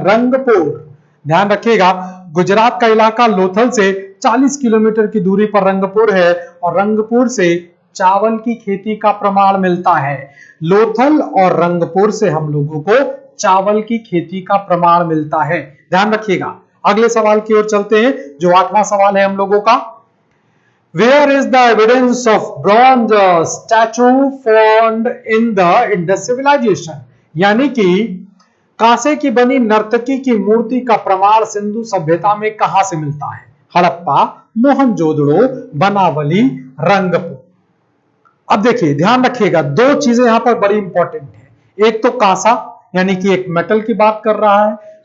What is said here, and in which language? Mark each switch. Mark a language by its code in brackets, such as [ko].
[hi] रंगपुर, ध्यान रखिएगा, गुजरात का इलाका लोथल से 40 किलोमीटर की दूरी पर रंगपुर है, और रंगपुर से चावल की खेती का प्रमाण मिलता है। लोथल और रंगपुर से हम लोगों को चावल की खेती का प्रमाण मिलता है। ध्यान रखिएगा, अगले सवाल की ओर चलते हैं, जो 8वां सवाल है हम लोगों का। [en] Where is the evidence of bronze statue found in the Indus civilization? [hi] यानी कि कांसे की बनी नर्तकी की मूर्ति का प्रमाण सिंधु सभ्यता में कहां से मिलता है? हड़प्पा, मोहनजोदड़ो, बनावली, रंगपुर। अब देखिए, ध्यान रखिएगा, दो चीजें यहां पर बड़ी इंपॉर्टेंट है। एक तो कांसा यानी कि एक मेटल की बात कर रहा है।